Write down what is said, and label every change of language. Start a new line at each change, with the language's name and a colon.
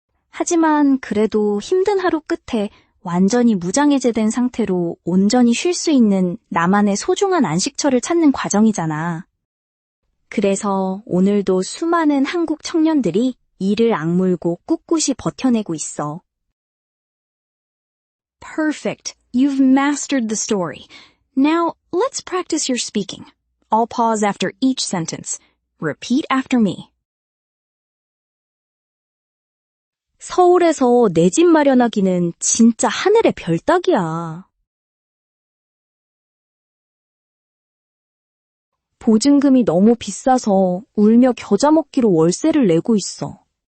Korean: 하지만 그래도 힘든 하루 끝에 완전히 무장해제된 상태로 온전히 쉴 수 있는 나만의 소중한 안식처를 찾는 과정이잖아. 그래서 오늘도 수많은 한국 청년들이 이를 악물고 꿋꿋이 버텨내고 있어.
English: Perfect. You've mastered the story. Now, let's practice your speaking. I'll pause after each sentence. Repeat after me.
Korean: 서울에서 내 집 마련하기는 진짜 하늘의 별 따기야. 보증금이 너무 비싸서 울며 겨자 먹기로 월세를 내고 있어.